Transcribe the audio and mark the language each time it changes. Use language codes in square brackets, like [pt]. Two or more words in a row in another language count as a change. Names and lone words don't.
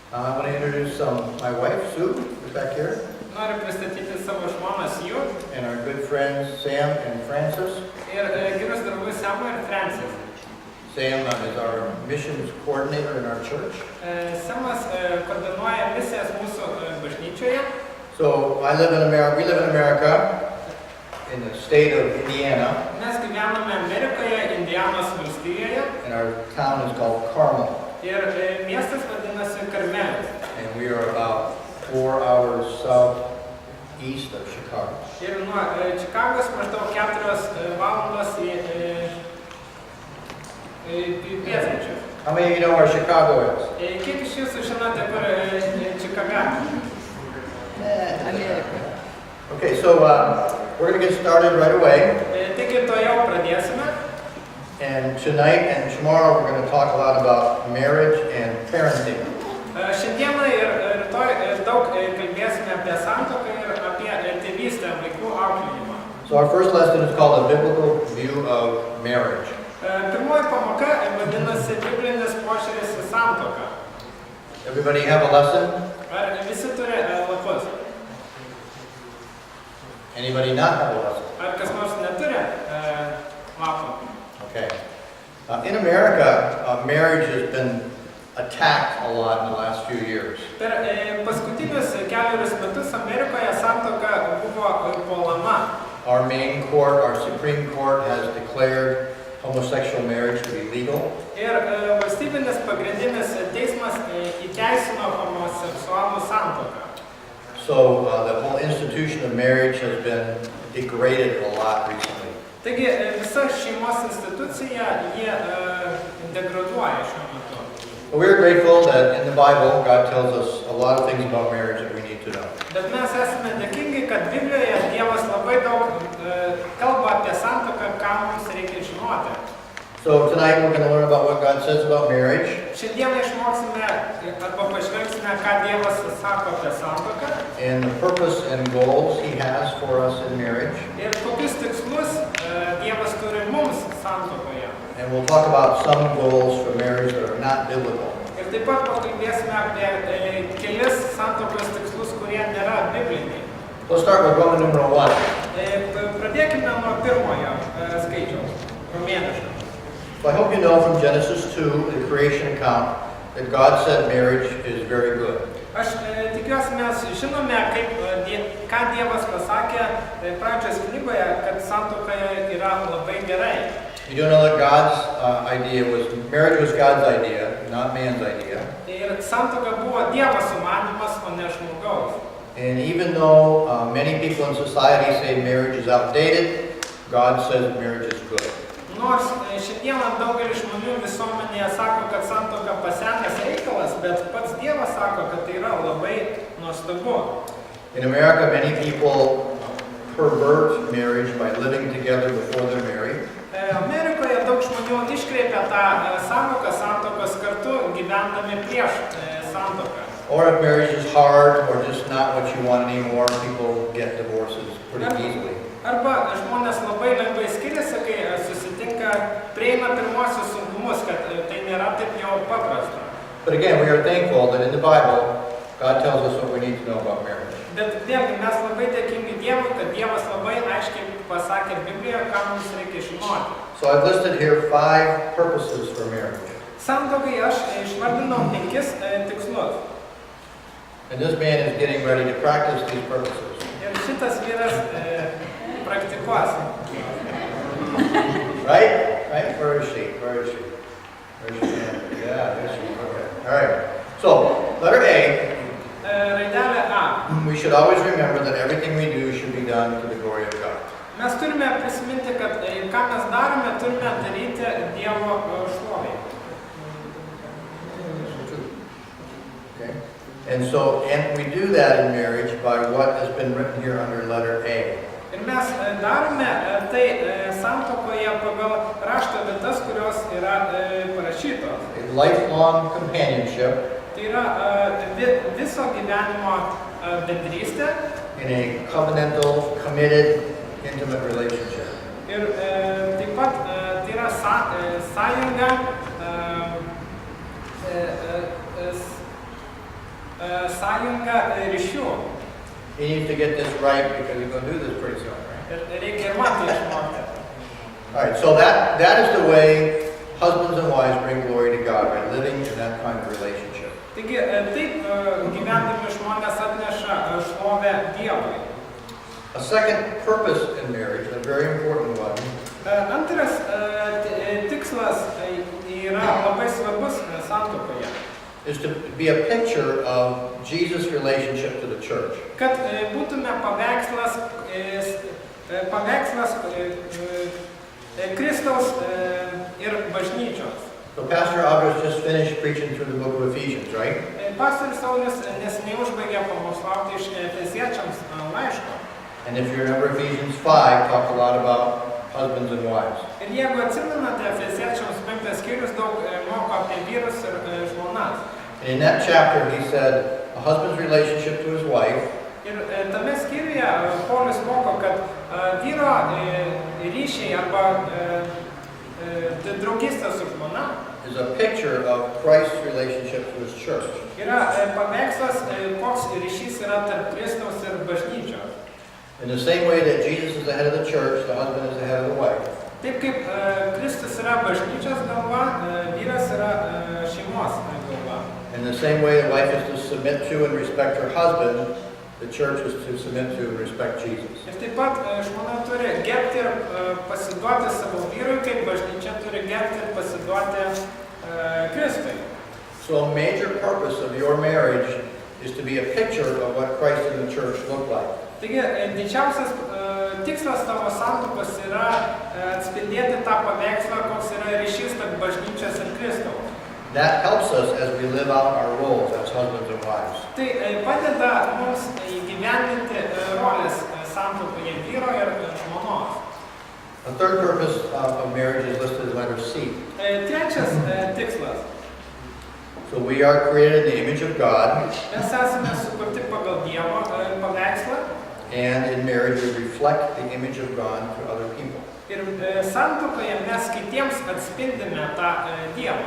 [en] I want to introduce my wife, Sue, who's back here. [lt] Noriu pristatyti savo žmoną Siju [en] And our good friends, Sam and Francis. [lt] ir gerus draugus Samą ir Francis. [en] Sam is our missions coordinator in our church. [lt] Samas koordinuoja misijas mūsų bažnyčioje. [en] So we live in America, in the state of Indiana. [lt] Mes gyvename Amerikoje, Indianos valstijoje. [en] And our town is called Carmel. [lt] Ir miestas vadinasi Karmelis. [en] And we are about 4 hours southeast of Chicago. [lt] Ir nuo Čikagos maždaug 4 valandos į pietryčius. [en] How many of you know where Chicago is? [lt] Kiek iš jūsų žinote, kur Čikaga? [en] America. Okay, so we're going to get started right away. [lt] Taigi tuojau pradėsime. [en] And tonight and tomorrow we're going to talk a lot about marriage and parenting. [lt] Šiandieną ir rytoj daug kalbėsime apie santuoką ir apie tėvystę, vaikų auklėjimą. [en] So our first lesson is called A Biblical View of Marriage. [lt] Pirmoji pamoka vadinasi biblinis požiūris į santuoką. [en] Everybody have a lesson? [lt] Ar visi turi lapus? [en] Anybody not have a lesson? [lt] Ar kas nors neturi lapų? [en] Okay. In America, marriage has been attacked a lot in the last few years. [lt] Per paskutinius keliarius metus Amerikoje santuoka buvo puolama. [en] Our main court, our Supreme Court, has declared homosexual marriage to be legal. [lt] Ir valstybinis pagrindinis teismas įteisino homoseksualų santuoką. [en] So the whole institution of marriage has been degraded a lot recently. [lt] Taigi visa šeimos institucija jie degraduoja šiuo metu. [en] But we're grateful that in the Bible, God tells us a lot of things about marriage that we need to know. [lt] Bet mes esame dėkingi, kad Biblijoje Dievas labai daug kalba apie santuoką, ką mums reikia žinoti. [en] So tonight we're going to learn about what God says about marriage. [lt] Šiandieną išmoksime arba pažvelgsime, ką Dievas sako apie santuoką. [en] And the purpose and goals He has for us in marriage. [lt] Ir kokius tikslus Dievas turi mums santuokoje. [en] And we'll talk about some goals for marriage that are not biblical. [lt] Ir taip pat pakalbėsime apie kelis santuokos tikslus, kurie nėra bibliniai. [en] Let's start with Roman numeral 1. [lt] Pradėkime nuo pirmojo skaičiaus, romėniško. [en] So I hope you know from Genesis 2, the creation account, that God said marriage is very good. [lt] Aš tikiuosi mes žinome, ką Dievas pasakė pradžios knygoje, kad santuokoje yra labai gerai. [en] You do know that God's marriage was God's idea, not man's idea. [lt] Ir santuoka buvo Dievo sumanymas, o ne žmogaus. [en] And even though many people in society say marriage is outdated, God says marriage is good. [lt] Nors šiandieną daugelis žmonių visuomenėje sako, kad santuoka pasenęs reikalas, bet pats Dievas sako, kad tai yra labai nuostabu. [en] In America, many people pervert marriage by living together before they're married. [lt] Amerikoje daug žmonių iškreipia tą sąvoką santuokos kartu gyvendami prieš santuoką. [en] Or if marriage is hard or just not what you want anymore, people get divorces pretty easily. [lt] Arba žmonės labai lengvai skiriasi, kai susitinka, prieina pirmosius sunkumus, kad tai nėra taip jau paprasta. [en] But again, we are thankful that in the Bible, God tells us what we need to know about marriage. [lt] Bet vėlgi mes labai dėkingi Dievui, kad Dievas labai aiškiai pasakė Biblijoje, ką mums reikia žinoti. [en] So I've listed here 5 purposes for marriage. [lt] Santuokai aš išvardinau 5 tikslus. [en] And this man is getting ready to practice these purposes. [lt] Ir šitas vyras praktikuos. [en] Right? Where is she? Where's she? Yeah, there she is. Okay. All right. So, letter A. [lt] Raidelė A. [en] We should always remember that everything we do should be done to the glory of God. [lt] Mes turime prisiminti, kad ką mes darome, turime daryti Dievo šlovei. [en] Okay? And we do that in marriage by what has been written here under letter A. [lt] Ir mes darome tai santuokoje pagal rašto vietas, kurios yra parašytos. [en] A lifelong companionship. [lt] Tai yra viso gyvenimo bendrystė. [en] In a covenantal, committed, intimate relationship. [lt] Ir taip pat tai yra sąjunga sąjungą ryšių. [en] He needs to get this right because he's going to do this pretty soon, right? [lt] Ir reikia ir man tai išmokti. [en] All right, so that is the way husbands and wives bring glory to God, by living in that kind of relationship. [lt] Taigi, taip gyvendami žmonės atneša šlovę Dievui. [en] A second purpose in marriage, a very important one, [lt] Antras tikslas yra labai svarbus santuokoje. [en] is to be a picture of Jesus' relationship to the church. [lt] Kad būtume paveikslas Kristaus ir bažnyčios. [en] So Pastor August just finished preaching through the book of Ephesians, right? [lt] Pastorius Saulius neseniai užbaigė pamokslauti iš Efeziečiams laiško. [en] And if you remember, Ephesians 5 talked a lot about husbands and wives. [lt] Ir jeigu atsimenate, Efeziečiams 5 skyrius daug moko apie vyrus ir žmonas. [en] And in that chapter, he said a husband's relationship to his wife [lt] Ir tame skyriuje Paulius moko, kad vyro ryšiai arba draugystė su žmona [en] is a picture of Christ's relationship to his church. [lt] yra paveikslas, koks ryšys yra tarp Kristaus ir bažnyčios. [en] In the same way that Jesus is the head of the church, the husband is the head of the wife. [lt] Taip kaip Kristus yra bažnyčios galva, vyras yra šeimos galva. [en] In the same way the wife is to submit to and respect her husband, the church is to submit to and respect Jesus. [lt] Ir taip pat žmona turi gerbti ir pasiduoti savo vyrui, kaip bažnyčia turi gerbti ir pasiduoti Kristui. [en] So a major purpose of your marriage is to be a picture of what Christ and the church look like. [lt] Taigi, didžiausias tikslas tavo santuokos yra atspindėti tą paveikslą, koks yra ryšys tarp bažnyčios ir Kristaus. [en] That helps us as we live out our roles as husbands and wives. [lt] Tai padeda mums įgyvendinti rolės santuokoje vyro ir žmonos. [en] A third purpose of marriage is listed as letter C. [lt] Trečias tikslas. [en] So we are created in the image of God, [lt] Mes esame sukurti pagal Dievo paveikslą. [en] and in marriage we reflect the image of God to other people. [lt] Ir santuokoje mes kitiems atspindime tą Dievą.